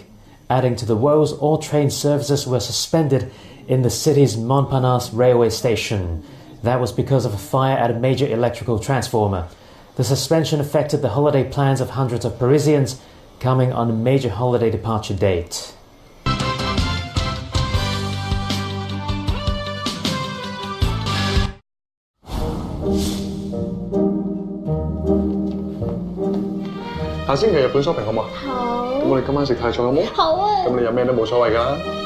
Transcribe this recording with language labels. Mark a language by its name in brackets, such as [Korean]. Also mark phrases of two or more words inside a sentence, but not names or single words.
[English] Adding to the woes, all train services were suspended in the city's Montparnasse railway station. That was because of a fire at a major electrical transformer. The suspension affected the holiday plans of hundreds of Parisians coming on a major holiday departure date. [Cantonese] 下星期日本 shopping 好唔好？好。咁我哋今晚食泰菜好冇？好啊。咁你飲咩都冇所謂㗎。